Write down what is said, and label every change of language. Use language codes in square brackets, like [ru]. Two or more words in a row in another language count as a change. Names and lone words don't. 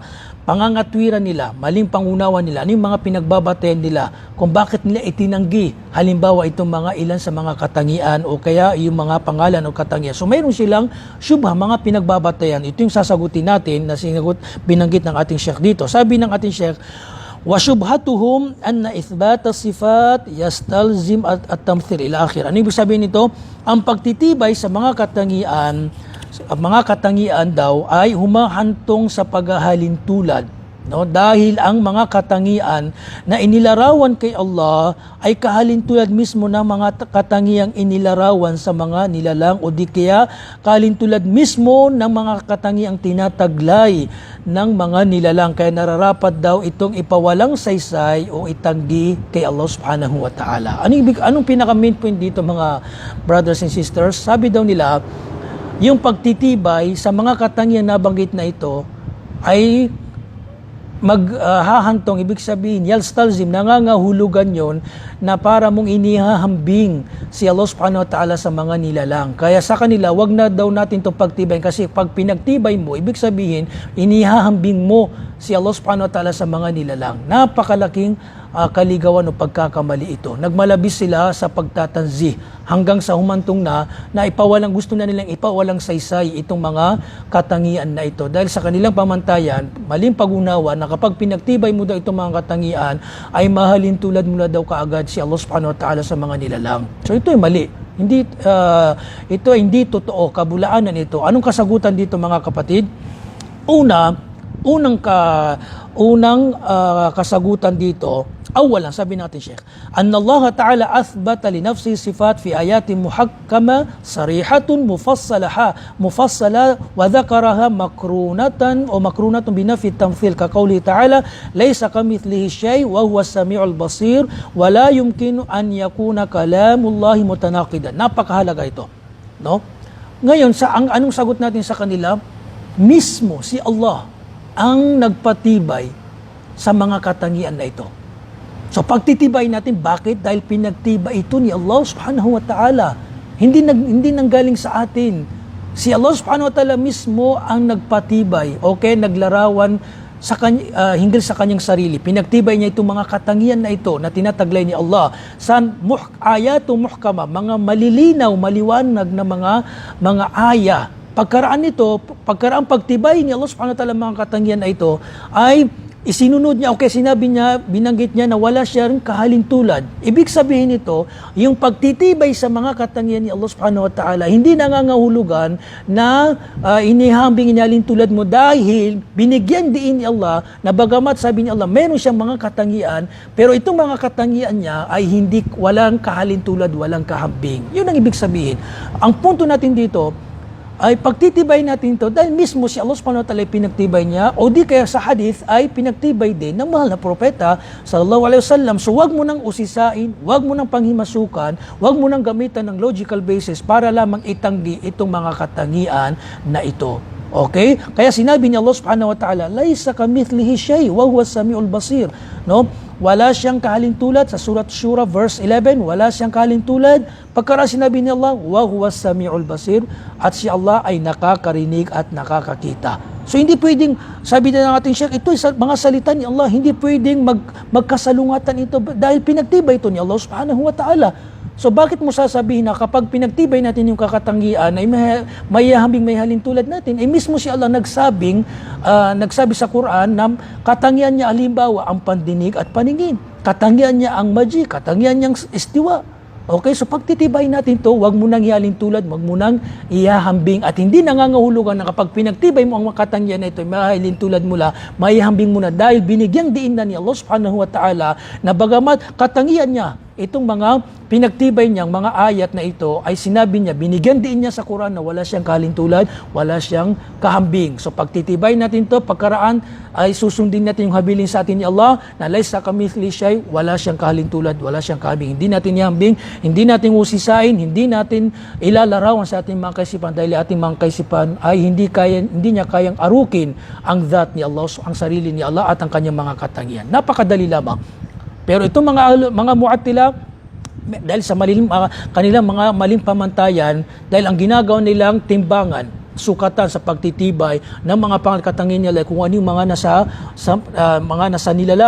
[tl] Pangangatwiran nila, maling pangunawa nila, ano yung mga pinagbabatayan nila, kung bakit nila itinanggi, halimbawa itong mga ilan sa mga katangian o kaya yung mga pangalan o katangian. So mayroon silang syubha, mga pinagbabatayan. Ito yung sasagutin natin na binanggit ng ating Sheikh dito. Sabi ng ating Sheikh, [ar] وَشُبْهَتُهُمْ أَنَّ إِثْبَاتَ الصِّفَاتِ يَسْتَلْزِمْ التَّمْثِيلِ إلى آخِرِ. [tl] Ano ibig sabihin nito? Ang pagtitibay sa mga katangian daw ay humahantong sa paghahalin tulad. No, dahil ang mga katangian na inilarawan kay Allah ay kahalintulad mismo ng mga katangiang inilarawan sa mga nilalang, o di kaya kahalintulad mismo ng mga katangiang tinataglay ng mga nilalang. Kaya nararapat daw itong ipawalang saysay o itanggi kay Allah [ar] سبحانه وتعالى. [tl] Anong pinaka [en] main point [tl] dito mga [en] brothers and sisters? [tl] Sabi daw nila, yung pagtitibay sa mga katangian na banggit na ito ay maghahantong, ibig sabihin, yalstalzim, nangangahulugan yon na para mong inihahambing si Allah [ar] سبحانه وتعالى [tl] sa mga nilalang. Kaya sa kanila, wag na daw natin itong pagtibay, kasi pag pinagtibay mo, ibig sabihin, inihahambing mo si Allah [ar] سبحانه وتعالى [tl] sa mga nilalang. Napakalaking kaligawan o pagkakamali ito. Nagmalabis sila sa pagtatanzi hanggang sa humantong na gusto na nilang ipawalang saysay itong mga katangian na ito. Dahil sa kanilang pamantayan, maling pag-unawa na kapag pinagtibay mo daw itong mga katangian, ay mahalin tulad mo na daw kaagad si Allah [ar] سبحانه وتعالى [tl] sa mga nilalang. So ito ay mali. Ito ay hindi totoo, kabulaanan ito. Anong kasagutan dito mga kapatid? Unang kasagutan dito, [ar] awalan, [tl] sabi natin Sheikh, [ar] أن الله تعالى أثبت لنفسه صفات في آيات محكمة صريحة مفصلة وذكرها مقرونة بنفي التمثيل كقوله تعالى ليس كمثله شيء وهو السميع البصير ولا يمكن أن يكون كلام الله متناقضا. [tl] Napakahalaga ito, no? Ngayon anong sagot natin sa kanila? Mismo si Allah ang nagpatibay sa mga katangian na ito. So pagtitibay natin, bakit? Dahil pinagtibay ito ni Allah [ar] سبحانه وتعالى. [tl] Hindi nanggaling sa atin. Si Allah [ar] سبحانه وتعالى [tl] mismo ang nagpatibay, okay, naglarawan hinggil sa kanyang sarili. Pinagtibay niya itong mga katangian na ito na tinataglay ni Allah sa [ar] آيات محكمة, [tl] mga malilinaw, maliwanag na mga aya. Pagkaraan pagtibay ni Allah [ar] سبحانه وتعالى [tl] mga katangian na ito ay isinunod niya, okay, sinabi niya, binanggit niya na wala siya rin kahalintulad. Ibig sabihin nito, yung pagtitibay sa mga katangian ni Allah [ar] سبحانه وتعالى, [tl] hindi nangangahulugan na inihambing inalintulad mo dahil binigyan din ni Allah na bagamat sabi ni Allah, meron siyang mga katangian, pero itong mga katangian niya ay walang kahalintulad, walang kahambing. Yun ang ibig sabihin. Ang punto natin dito, ay pagtitibay natin ito dahil mismo si Allah [ar] سبحانه وتعالى [tl] ay pinagtibay niya o di kaya sa hadith ay pinagtibay din ng mahal na propeta [ar] صلى الله عليه وسلم. [tl] So wag mo nang usisain, wag mo nang panghimasukan, wag mo nang gamitan ng [en] logical basis [tl] para lamang itanggi itong mga katangian na ito. Okay? Kaya sinabi ni Allah [ar] سبحانه وتعالى ليس كمثله شيء وهو السميع البصير." [tl] No? Wala siyang kahalintulad sa surat Shura verse 11, wala siyang kahalintulad. Pagkara sinabi ni Allah, [ar] "وهو السميع البصير," [tl] at si Allah ay nakakarinig at nakakakita. So hindi pwedeng, sabi na ng ating Sheikh, ito ay mga salita ni Allah, hindi pwedeng magkasalungatan ito dahil pinagtibay ito ni Allah [ar] سبحانه وتعالى. [tl] So bakit mo sasabihin na kapag pinagtibay natin yung kakatanggian ay may halintulad natin, ay mismo si Allah nagsabi sa Quran na katangian niya halimbawa ang pandinig at paningin. Katangian niya ang maji, katangian niyang istiwa. Okay, so pagtitibay natin to, wag mo nang ihalintulad, wag mo nang ihahambing at hindi nangangahulugan na kapag pinagtibay mo ang katangian na ito, mahalintulad mo la, maihambing mo na dahil binigyang diin na ni Allah [ar] سبحانه وتعالى [tl] na bagamat katangian niya itong mga pinagtibay niyang mga ayat na ito ay sinabi niya, binigyan din niya sa Quran na wala siyang kahalintulad, wala siyang kahambing. So pagtitibay natin to, pagkaraan ay susundin natin yung habilin sa atin ni Allah na [ar] ليس كمثل شيء, [tl] wala siyang kahalintulad, wala siyang kahambing. Hindi natin ihambing, hindi natin usisain, hindi natin ilalarawan sa ating mga kaisipan dahil ating mga kaisipan ay hindi niya kayang arukin ang that ni Allah, ang sarili ni Allah at ang kanyang mga katangian. Napakadali lamang. Pero itong mga Mu'attila, dahil sa kanilang mga maling pamantayan, dahil ang ginagawa nilang timbangan, sukatan sa pagtitibay ng mga pangkatangian nila kung ano yung mga nasa nila lang.